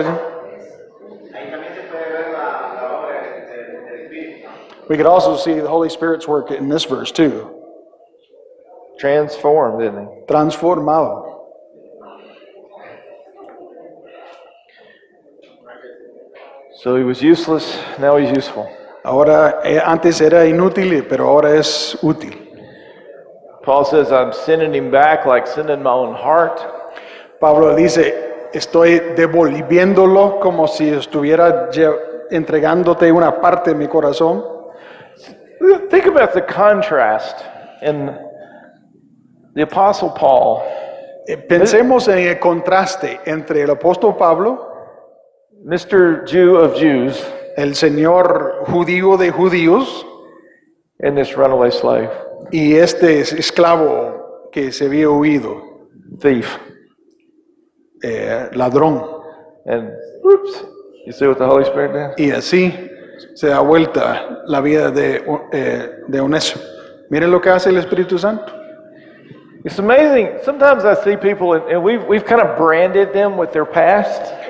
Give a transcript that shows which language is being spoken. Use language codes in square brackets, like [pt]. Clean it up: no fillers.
[es] Ahí también se puede ver la obra del Espíritu. [en] we could also see the Holy Spirit's work in this verse too. Transformed, didn't he? [es] Transformado. [en] So he was useless, now he's useful. [es] Ahora, antes era inútil, pero ahora es útil. [en] Paul says, I'm sending him back like sending my own heart. [es] Pablo dice, estoy devolviéndolo como si estuviera entregándote una parte de mi corazón. [en] Think about the contrast in the Apostle Paul. [es] Pensemos en el contraste entre el apóstol Pablo, [en] Mr. Jew of Jews, [es] el señor judío de judíos, [en] and this runaway slave, [es] y este esclavo que se había huido, [en] thief. [es] ladrón. [en] And whoops, you see what the Holy Spirit did? [es] Y así se da vuelta la vida de Onésimo. Miren lo que hace el Espíritu Santo. [en] It's amazing. Sometimes I see people and we've kind of branded them with their past.